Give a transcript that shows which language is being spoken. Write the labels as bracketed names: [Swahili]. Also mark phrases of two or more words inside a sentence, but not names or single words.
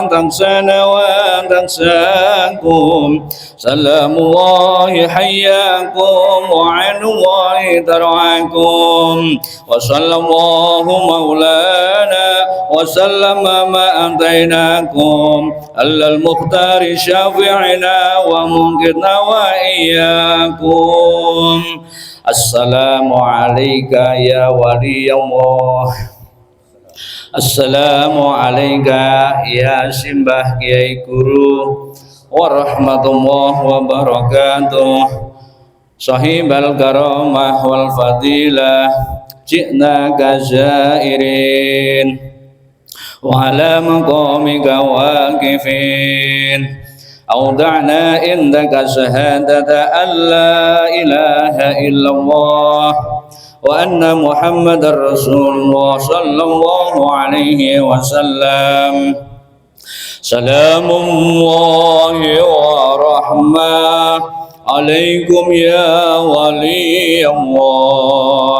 [Arabic] تنسانا وتنساكم سلام الله حياكم وعن الله ترعاكم وصلى الله مولانا وسلم ما أتيناكم على المختار شافعنا ومنقذنا وإياكم السلام عليك يا ولي الله السلام عليكم يا [Javanese] simbah kiai guru [Arabic] ورحمة الله وبركاته صاحب الكرامة والفضيلة جئنا كزائرين و على مقامك واقفين أودعنا عندك شهادة أن لا إله إلا الله وأن محمد رسول الله صلى الله عليه وسلم سلام الله ورحمة عليكم يا ولي الله